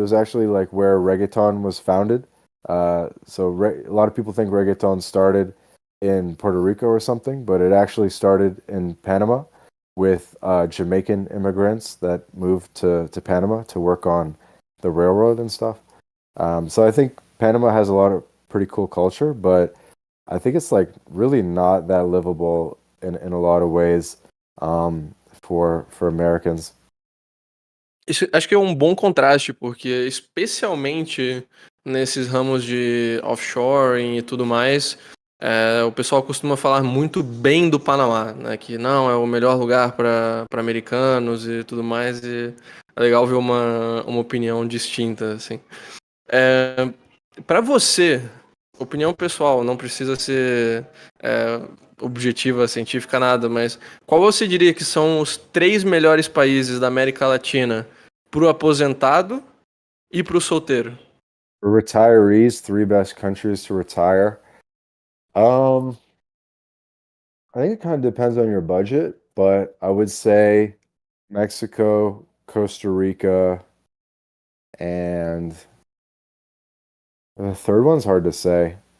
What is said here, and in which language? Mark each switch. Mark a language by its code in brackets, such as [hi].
[en] It was actually like where reggaeton was founded. So a lot of people think reggaeton started in Puerto Rico or something, but it actually started in Panama with Jamaican immigrants that moved to Panama to work on the railroad and stuff. So I think Panama has a lot of pretty cool culture, but I think it's like really not that livable in a lot of ways for Americans. [pt] Isso, acho que é um bom contraste, porque especialmente nesses ramos de offshoring e tudo mais, o pessoal costuma falar muito bem do Panamá, né? Que não é o melhor lugar para americanos e tudo mais. E, é legal ver uma opinião distinta, assim. Para você, opinião pessoal, não precisa ser objetiva, científica, nada, mas qual você diria que são os 3 melhores países da América Latina pro aposentado e pro solteiro? [en] For retirees, 3 best countries to retire. I think it kind of depends on your budget, but I would say Mexico, Costa Rica, and the third one's hard to say.